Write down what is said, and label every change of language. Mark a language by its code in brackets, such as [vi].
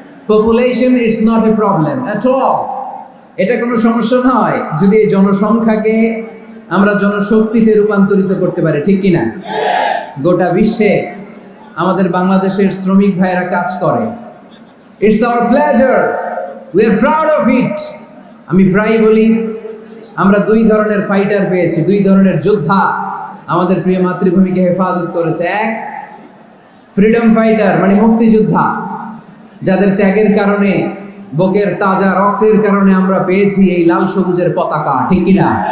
[en] population is not a problem at all, [bn] এটা কোনো সমস্যা নয় যদি এই জনসংখ্যাকে আমরা জনশক্তিতে রূপান্তরিত করতে পারি, ঠিক কিনা? গোটা বিশ্বে আমাদের বাংলাদেশের শ্রমিক ভাইয়েরা কাজ করে। [en] It's our pleasure, we are proud of it. [bn] আমি প্রায়ই বলি আমরা 2 ধরনের ফাইটার পেয়েছি, 2 ধরনের যোদ্ধা আমাদের প্রিয় মাতৃভূমিকে হেফাজত করেছে। এক, ফ্রিডম ফাইটার মানে মুক্তিযোদ্ধা, যাদের ত্যাগের কারণে বুকের তাজা রক্তের কারণে আমরা পেয়েছি এই লাল সবুজের পতাকা, ঠিক কিনা?